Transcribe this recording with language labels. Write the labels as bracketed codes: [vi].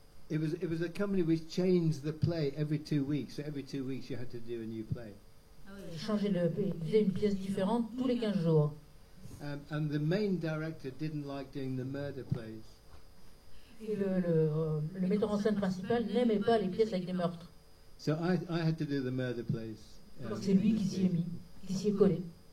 [en] It was a company which changed the play every 2 weeks. So every 2 weeks you had to do a new play. [fr] Il faisait une pièce différente tous les 15 jours. [en] And the main director didn't like doing the murder plays. [fr] Et le metteur en scène principal n'aimait pas les pièces avec des meurtres. [en] So I had to do the murder plays. [fr] Donc c'est lui qui s'y est mis, qui s'y est collé.